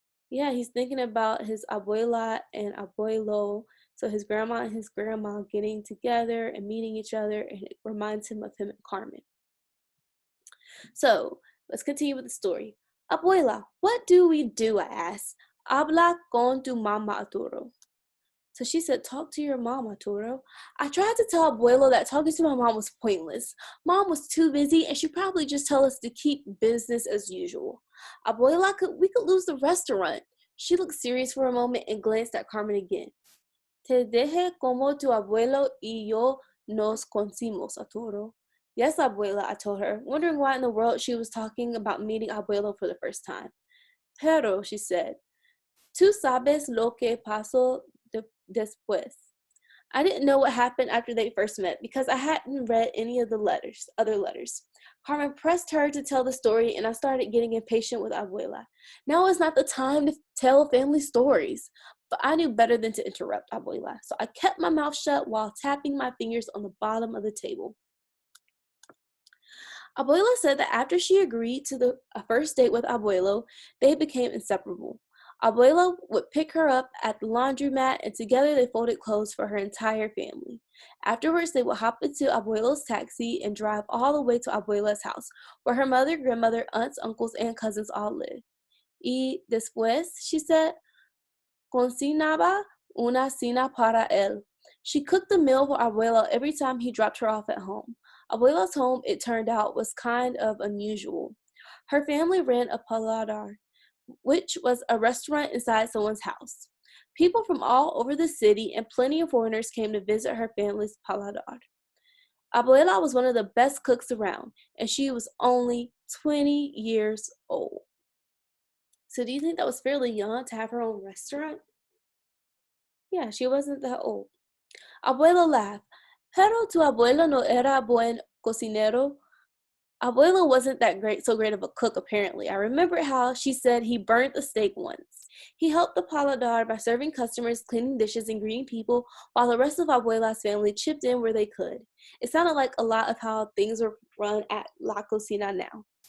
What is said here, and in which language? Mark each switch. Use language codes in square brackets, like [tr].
[en] Yeah, he's thinking about his abuela and abuelo. So his grandma and his grandma getting together and meeting each other, and it reminds him of him and Carmen. So let's continue with the story. Abuela, what do we do? I asked. [es] Habla con tu mama, Arturo. [en] So she said, talk to your mom, Arturo. I tried to tell Abuelo that talking to my mom was pointless. Mom was too busy and she'd probably just tell us to keep business as usual. Abuela, we could lose the restaurant. She looked serious for a moment and glanced at Carmen again. [es] Te dije como tu abuelo y yo nos conocimos, Arturo. [en] Yes, Abuela, I told her, wondering why in the world she was talking about meeting Abuelo for the first time. [es] Pero, [en] she said, [es] tú sabes lo que pasó después. [en] I didn't know what happened after they first met because I hadn't read any of the other letters. Carmen pressed her to tell the story and I started getting impatient with Abuela. Now is not the time to tell family stories. But I knew better than to interrupt Abuela, so I kept my mouth shut while tapping my fingers on the bottom of the table. Abuela said that after she agreed to a first date with Abuelo, they became inseparable. Abuela would pick her up at the laundromat and together they folded clothes for her entire family. Afterwards, they would hop into Abuela's taxi and drive all the way to Abuela's house, where her mother, grandmother, aunts, uncles, and cousins all lived. [es] Y después, [en] she said, [es] cocinaba una cena para él. [en] She cooked a meal for Abuela every time he dropped her off at home. Abuela's home, it turned out, was kind of unusual. Her family ran a paladar, which was a restaurant inside someone's house. People from all over the city and plenty of foreigners came to visit her family's paladar. Abuela was one of the best cooks around, and she was only 20 years old. So, do you think that was fairly young to have her own restaurant? Yeah, she wasn't that old. Abuela laughed. [es] Pero tu abuelo no era buen cocinero. [en] Abuela wasn't that great, so great of a cook, apparently. I remember how she said he burnt a steak once. He helped the paladar by serving customers, cleaning dishes, and greeting people, while the rest of Abuela's family chipped in where they could. It sounded like a lot of how things were run at La Cocina now.